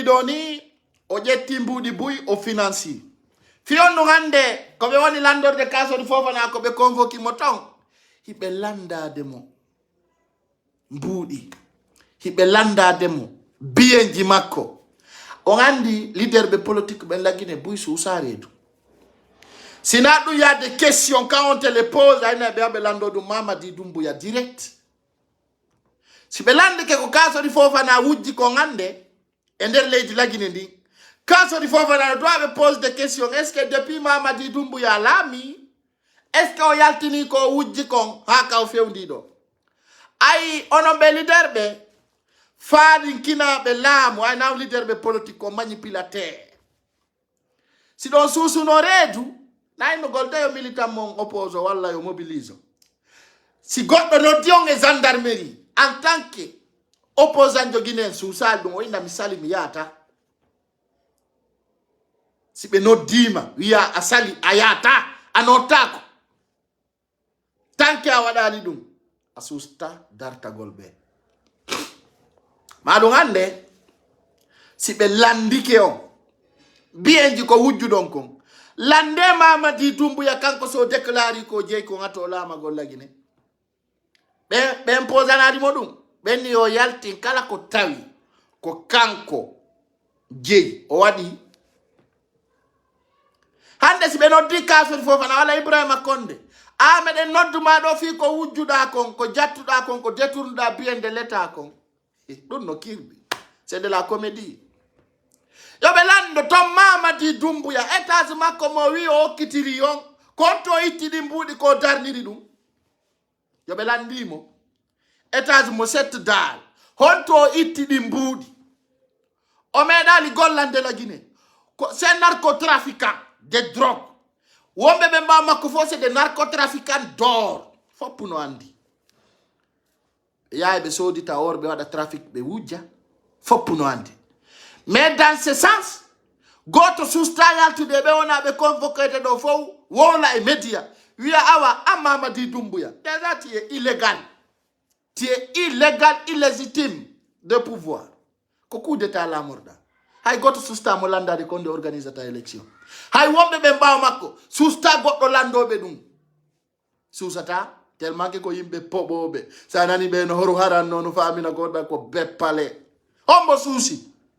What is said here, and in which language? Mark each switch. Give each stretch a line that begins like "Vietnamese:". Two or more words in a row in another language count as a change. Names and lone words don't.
Fula: ɗo ni o ƴetti mbuɗi buy o financi fiyon ɗum hande ko ɓe woni landorde Kasori Fofana ko ɓe convoqué mo ton hiɓe landade mo mbuɗi hiɓe landade mo biyenji makko on andi leader ɓe politique ɓe laggine buy suusa reedu sina ɗum yade
French: question quand on te le pose
Fula: ayna ɓe aɓe lando ɗum Mamadi Doumbouya direct si ɓe landike ko Kasori Fofana wujji ko hande e nder leydi lagine ndi Kasori Fofana no doit ɓe
French: pose des questions est ce que depuis
Fula: Mamadi Doumbouya laami
French: est ce que
Fula: o yaltini ko wujji kon ha ka o fewndi ɗo ayi onon ɓe leader ɓe faadin kinaɓe laamu ay naw leader ɓe politique ko manipulateur si ɗon suusuno reedu naynugol de yo militant mon oppose walla yo mobilise si goɗɗo noddi on e gendarmerie
French: en tant que opposant
Fula: jogini en suusal ɗum o inda mi sali mi yahata si ɓe noddima wiya a sali a yahata a nottako tant que a waɗani ɗum a susta dartagol ɓe maɗum hande si ɓe landike on biyenji ko wujjuɗon kon lande Mamadi Doumbouya kanko so déclari ko jeeyi ko ŋato laamagol lagine ɓen posanadi mo ɗum ɓenni yo yaltin kala ko tawi ko kanko jeeyi o waɗi hande si ɓe noddi Kasori Fofana walla Ibrahima Condé a meɗen nodduma ɗo fi ko wujjuɗa kon ko jattuɗa kon ko détournuɗa biyende l'état kon ɗum no kirɓi
French: c'est de la comédie
Fula: yoɓe lando ton Mamadi Doumbouya étage makko mo wi o hokkitiri on konto itti di mbudi ko darniri dum yo be landimo etage mo set dal honto itti di mbudi o medali gollande la Guinée ko
French: c'est narcotrafiquant de drogue
Fula: wombe be mba makko fo
French: c'est des narcotrafiquants d'or
Fula: foppu no andi yaay be sodita or be wada trafic be wujja foppu no andi mais
French: dans ce sens
Fula: goto sustagal to de be wona be convoqué do fo wona e media wiya awa amama di dumbuya
French: déjà tu es illégal, tu es illégal, illégitime de pouvoir
Fula: ko
French: coup d'état
Fula: la morda hay goto susta mo landade konde organisateur élection hay wombe be mbaw makko susta goddo landobe dum susata
French: tellement que
Fula: ko yimbe pobobe sa nani be no horu haran non famina godda ko beppale hombo susi